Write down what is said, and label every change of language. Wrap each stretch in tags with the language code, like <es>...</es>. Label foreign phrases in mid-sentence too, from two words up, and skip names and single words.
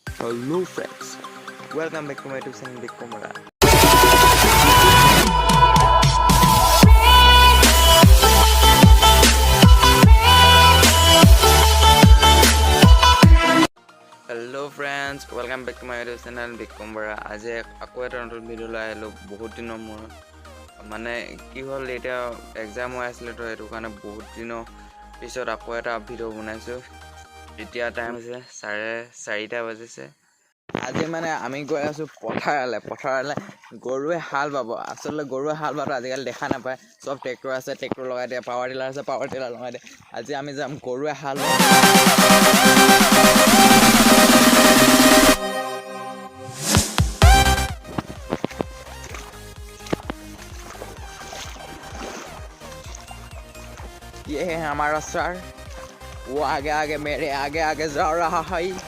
<en>Hello friends, welcome back to my YouTube channel Big Komara. Hello friends, welcome back to my YouTube channel Big Komara.</en> <as>আজি আকৌ এটা নতুন ভিডিও লৈ আহিলো বহুত দিনৰ মূৰত মানে কি হ'ল এটা এক্সাম হৈ আছিল তো এটো কাৰণে বহুত দিনৰ পিছত আকৌ এটা ভিডিও বনাইছো এতিয়া টাইম হৈছে 4:30 বাজিছে আজি মানে আমি গৈ আছো পথাৰলে গৰুৱে হাল বাব আসলে গৰুৱে হাল বাব আজিকালি দেখা নাপায় সব ট্ৰেক্টৰ আছে ট্ৰেক্টৰ লগাই দিয়ে</as> <en>power tiller</en> <as>আছে</as> <en>power tiller</en> <as>লগাই দিয়ে আজি আমি যাম গৰুৱে হাল</as> <hi>ये है हमारा सर वो आगे आगे मेरे आगे आगे जा रहा है</hi>